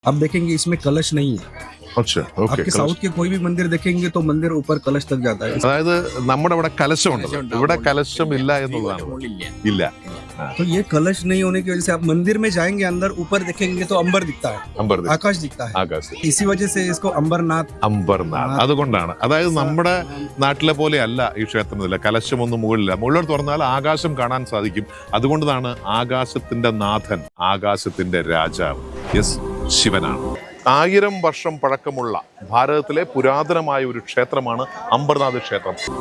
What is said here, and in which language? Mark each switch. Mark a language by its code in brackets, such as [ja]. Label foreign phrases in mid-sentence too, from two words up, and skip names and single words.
[hi] आप देखेंगे इसमें कलश नहीं है। अच्छा, ओके. आपके साउथ के कोई भी मंदिर देखेंगे तो मंदिर ऊपर कलश तक जाता है। [ml] അതായത് നമ്മുടെ ഇവിടെ കലശമുണ്ട്, ഇവിടെ കലശം ഇല്ല എന്നുള്ളതാണ്. ഇല്ല. [hi] तो ये कलश नहीं होने की वजह से आप मंदिर में जाएंगे, अंदर ऊपर देखेंगे तो अंबर दिखता है, [ml] അമ്പർ [hi] आकाश दिखता है। [ml] ആകാശം [hi] इसी वजह से इसको अंबरनाथ [ml] അമ്പർനാഥ്. അതുകൊണ്ടാണ്, അതായത് നമ്മുടെ നാട്ടിലെ പോലെ അല്ല ഈ ക്ഷേത്രത്തിലെ കലശമൊന്നും മുകളിലില്ല. മുകളിലോട്ട് തുറന്നാൽ ആകാശം കാണാൻ സാധിക്കും. അതുകൊണ്ടാണ് ആകാശത്തിന്റെ നാഥൻ, ആകാശത്തിന്റെ രാജാവ് യെസ് ശിവനാണ്. 1000 വർഷം പഴക്കമുള്ള ഭാരതത്തിലെ പുരാതനമായ ഒരു ക്ഷേത്രമാണ് അംബർനാഥ് ക്ഷേത്രം.